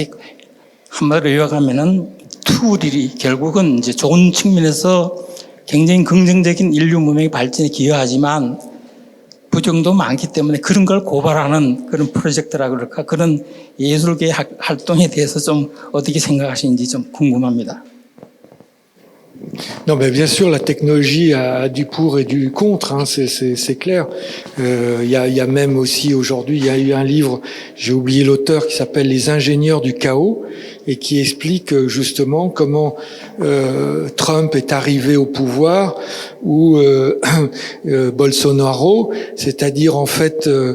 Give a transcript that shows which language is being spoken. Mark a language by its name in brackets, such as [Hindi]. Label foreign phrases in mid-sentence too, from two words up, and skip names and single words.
[Korean] 한마디로 요약하면은 툴이 결국은 이제 좋은 측면에서 굉장히 긍정적인 인류 문명의 발전에 기여하지만 부정도 많기 때문에 그런 걸 고발하는 그런 프로젝트라 그럴까, 그런 예술계 활동에 대해서 좀 어떻게 생각하시는지 좀 궁금합니다. [French] Non, mais bien sûr, la technologie a du pour et du contre, hein, c'est clair. Il y a même aussi aujourd'hui, il y a eu un livre, j'ai oublié l'auteur, qui s'appelle Les ingénieurs du chaos et qui explique justement comment Trump est arrivé au pouvoir ou Bolsonaro, c'est-à-dire en fait.